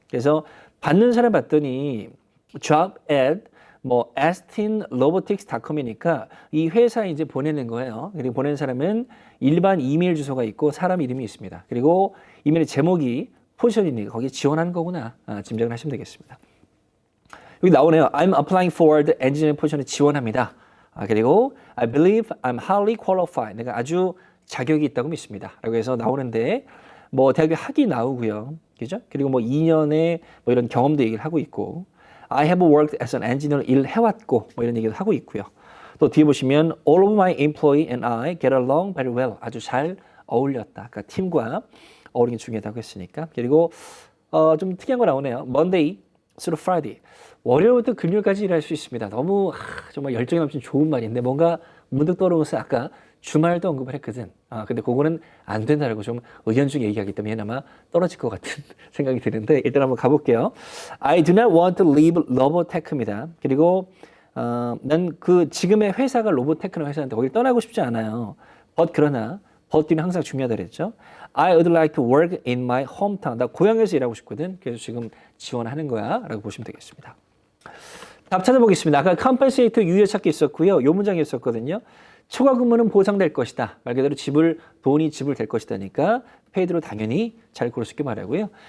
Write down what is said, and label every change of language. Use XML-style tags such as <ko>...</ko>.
<ko>그래서 받는 사람 봤더니 job at 뭐 astinrobotics.com이니까 이 회사에 이제 보내는 거예요. 그리고 보내는 사람은 일반 이메일 주소가 있고 사람 이름이 있습니다. 그리고 이메일 제목이 포지션이니까 거기에 지원하는 거구나 짐작을 하시면 되겠습니다. 여기 나오네요.</ko> <en>I'm applying for the engineering</en> <ko>포지션에 지원합니다. 그리고</ko> <en>I believe I'm highly qualified.</en> <ko>내가 아주 자격이 있다고 믿습니다. 라고 해서 나오는데 뭐 대학교 학위 나오고요. 그죠? 그리고 뭐 2년의 뭐 이런 경험도 얘기를 하고 있고</ko> <en>I have worked as an engineer</en> <ko>일 해왔고 뭐 이런 얘기도 하고 있고요.</ko> <en>또 뒤에 보시면 all of my employee and I get along very well.</en> <ko>아주 잘 어울렸다. 아까 팀과 어울리는 게 중요하다고 했으니까. 그리고 좀 특이한 거 나오네요.</ko> <en>Monday through Friday.</en> <ko>월요일부터 금요일까지 일할 수 있습니다. 너무 정말 열정이 넘치는 좋은 말인데 뭔가 문득 떠오르면서 아까 주말도 언급을 했거든. 근데 그거는 안 된다라고 좀 의견중에 얘기하기 때문에 아마 떨어질 것 같은 생각이 드는데 일단 한번 가볼게요.</ko> <en>I do not want to leave Robotech입니다.</en> <ko>그리고 난 그 지금의 회사가 로보테크노 회사인데 거길 떠나고 싶지 않아요. 그러나 뒤는 항상 중요하다 그랬죠.</ko> <en>I would like to work in my hometown.</en> <ko>나 고향에서 일하고 싶거든. 그래서 지금 지원하는 거야 라고 보시면 되겠습니다. 답 찾아보겠습니다. 아까 compensate 유효찾기 있었고요. 요 문장이 있었거든요. 초과 근무는 보상될 것이다. 말 그대로 돈이 지불될 것이다니까 paid로 당연히 잘 고를 수 있게 말하고요.</ko>